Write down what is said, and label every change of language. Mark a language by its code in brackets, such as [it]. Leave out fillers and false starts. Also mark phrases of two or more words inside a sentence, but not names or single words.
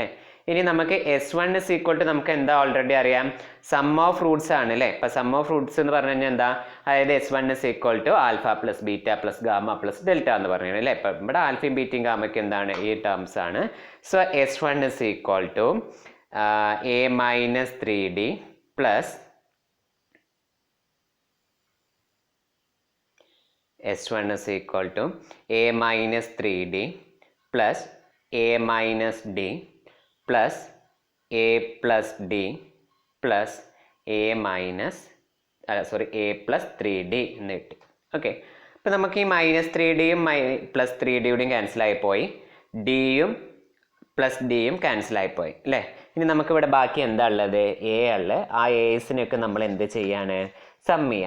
[ml] ഇനി നമുക്ക് S1 = നമുക്ക് എന്താ ഓൾറെഡി അറിയാം, [en] sum of roots [ml] ആണ് അല്ലേ. ഇപ്പം [en] sum of roots [ml] എന്ന് പറഞ്ഞു കഴിഞ്ഞാൽ എന്താ, അതായത് S1 = α + β + ഗാമ + ഡെൽറ്റ എന്ന് പറഞ്ഞു അല്ലേ. ഇപ്പം ഇവിടെ ആൽഫയും ബീറ്റയും ഗാമയ്ക്ക് എന്താണ്, ഈ ടേംസ് ആണ്. [en] സോ S1 = a-3d plus S1 = a-3d plus a-d plus a+d plus a minus a plus 3d [ml] എന്ന് കിട്ടി. ഓക്കെ, അപ്പം നമുക്ക് ഈ -3dയും +3dയുടെയും ക്യാൻസലായിപ്പോയി, ഡിയും പ്ലസ് ഡിയും ക്യാൻസലായിപ്പോയി അല്ലേ. ഇനി നമുക്കിവിടെ ബാക്കി എന്താ ഉള്ളത്? എ ഉള്ളത്. ആ എസിനൊക്കെ നമ്മൾ എന്ത് ചെയ്യാണ്? സം ചെയ്യാം.